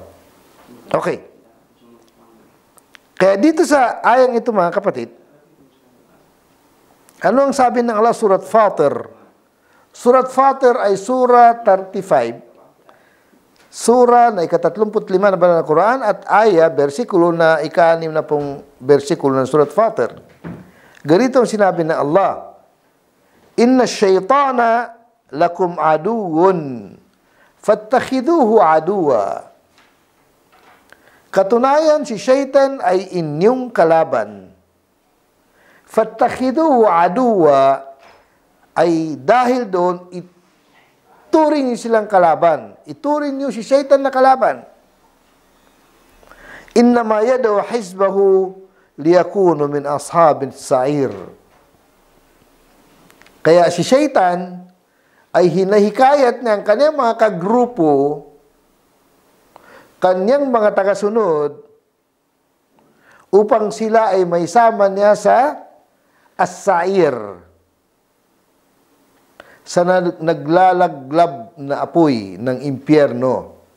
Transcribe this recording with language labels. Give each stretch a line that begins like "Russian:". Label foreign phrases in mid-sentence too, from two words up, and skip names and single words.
Filipino: Okay. Kaya dito sa ayang ito mga kapatid, ano ang sabi ng Allah Surat Fatir? Surat Fatir ay Surah 35, Surah na ika-35 na banal ng Quran at versikulo na ika-6 na pong versikulo ng Surat Fatir. Ganito ang sinabi ng Allah,
Arabic: إن الشيطان لكم عدو فاتخذوه عدوا.
Filipino: Katunayan, si Shaitan ay inyong kalaban.
Arabic: فاتخذوه عدوا
Filipino: ay dahil doon, ituring niyo silang kalaban. Ituring niyo si Shaitan na kalaban.
Arabic: إنما يدعو حزبه ليكونوا من أصحاب السعير.
Filipino: Kaya si Shaitan ay hinahikayat niya ang kanyang mga kagrupo, kanyang mga tagasunod, upang sila ay may sama niya sa as-sa'ir, sa naglalaglab na apoy ng impyerno.